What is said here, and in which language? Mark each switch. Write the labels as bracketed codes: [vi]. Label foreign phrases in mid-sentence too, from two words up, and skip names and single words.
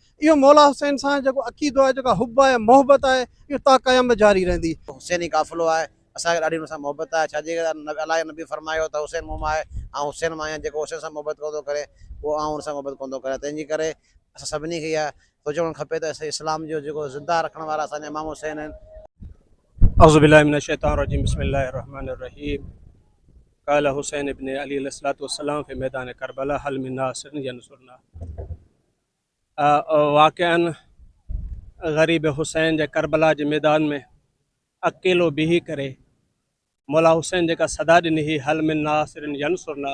[sd] इहो मौला हुसैन सां जेको अक़ीदो आहे, जेका हुब आहे, मोहबत आहे, इहो ता क़याम जारी रहंदी। हुसैनी काफ़िलो आहे, असांखे ॾाढी हुन सां मोहबत आहे। छाजे अलाह नबी फरमायो त हुसैन मूं मां आहे ऐं हुसैन मां आहियां। जेको हुसैन सां मोहबत कोन थो करे उहो हुन सां मोहबत कोन थो करे। तंहिंजे करे असां सभिनी खे इहा सोचणु खपे त इस्लाम जो जेको ज़िंदा रखण वारा असांजा इमाम हुसैन आहिनि। [ar] أعوذ بالله من الشيطان الرجيم بسم الله الرحمن الرحيم. قال حسين بن علي عليه الصلاة والسلام في ميدان كربلاء هل من ناصر ينصرنا. [sd] वाक़अन गरीब हुसैन जे करबला जे मैदान में अकेलो बिही करे मौला हुसैन जेका सदा ॾिनी हुई [ar] هل من ناصر ينصرنا.